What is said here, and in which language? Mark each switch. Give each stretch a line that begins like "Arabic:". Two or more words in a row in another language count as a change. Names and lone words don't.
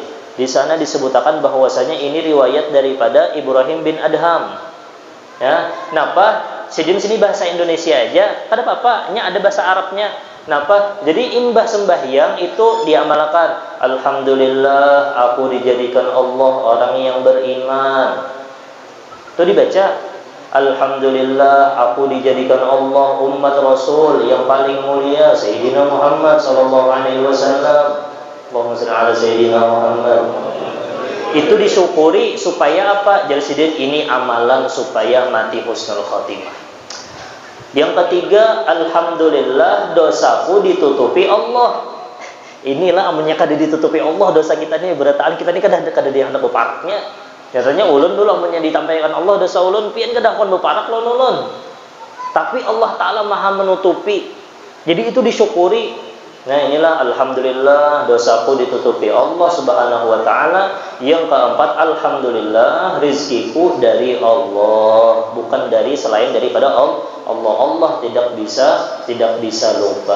Indonesian: Di sana disebutkan bahwasanya ini riwayat daripada Ibrahim bin Adham. Ya, kenapa? Sini bahasa Indonesia aja, kada apa-apa, nya ada bahasa Arabnya. Kenapa? Jadi imbah sembahyang itu diamalkan. Alhamdulillah, aku dijadikan Allah orang yang beriman. Itu dibaca. Alhamdulillah, aku dijadikan Allah umat Rasul yang paling mulia,
Arabic: سيدنا محمد صلى الله عليه وسلم. اللهم صل على سيدنا محمد.
Indonesian: Itu disyukuri supaya apa? Jadi ini amalan supaya mati
Arabic: حسن الخاتمة.
Indonesian: Yang ketiga, alhamdulillah dosaku ditutupi Allah.
Banjar: Inilah amunnya kada ditutupi Allah dosa kita ini, berataan kita ini kada dihandap beparaknya. Biasanya ulun dulu amunnya ditampaikan Allah dosa ulun pian kada kon beparak ulun.
Indonesian: Tapi Allah Ta'ala Maha menutupi. Jadi itu disyukuri. Nah, inilah alhamdulillah dosaku ditutupi Allah
Arabic: سبحانه وتعالى.
Indonesian: Yang keempat, alhamdulillah rizkiku dari Allah, bukan dari selain daripada Allah. Allah tidak bisa lupa.